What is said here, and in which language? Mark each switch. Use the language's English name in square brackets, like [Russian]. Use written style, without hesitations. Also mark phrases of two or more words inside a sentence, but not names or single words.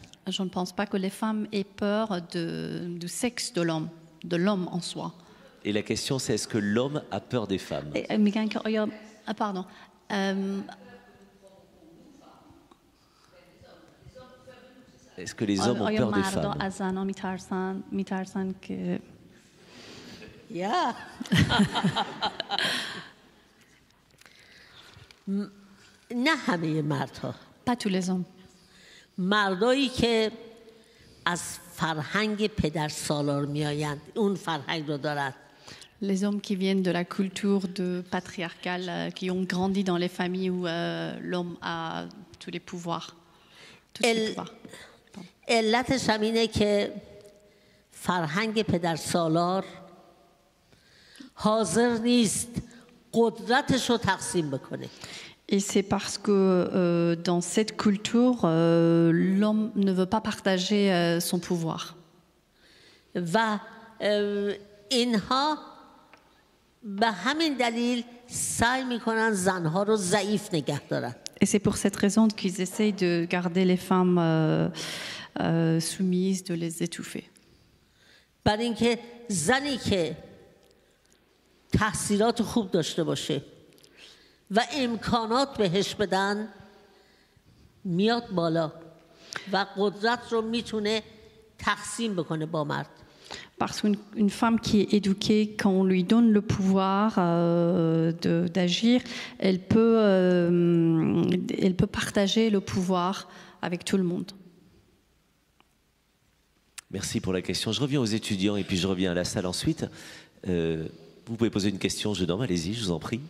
[French] Je ne pense pas que les femmes aient peur du sexe de l'homme en soi. Et la question, c'est est-ce que l'homme a peur des femmes? Pardon. Est-ce que les hommes ont peur des femmes? [Persian] از زنها میترسن که نه همه مردها. [French] Pas tous les hommes. [Persian] مردایی که از فرهنگ پدر سالار میآیند اون فرهنگ رو دارن. [French] Les hommes qui viennent de la culture patriarcale, qui ont grandi dans les familles où l'homme a tous les pouvoirs. [Persian] علتش هم اینه که فرهنگ پدر سالار حاضر نیست قدرتش رو تقسیم بکنه. [French] Et c'est parce que dans cette culture, l'homme ne veut pas partager son pouvoir. [Persian] و اینها به همین دلیل سعی میکنن زنها رو ضعیف نگه دارن. [French] Et c'est pour cette raison qu'ils essayent de garder les femmes soumises, de les étouffer. [Persian] برای اینکه زنی که تحصیلات خوب داشته باشه و امکانات بهش بدن میاد بالا و قدرت رو میتونه تقسیم بکنه با مرد. [French] Parce qu'une femme qui est éduquée, quand on lui donne le pouvoir d'agir, elle peut partager le pouvoir avec tout le monde. Merci pour la question. Je reviens aux étudiants et puis je reviens à la salle ensuite. Vous pouvez poser une question, jeune homme, allez-y, je vous en prie.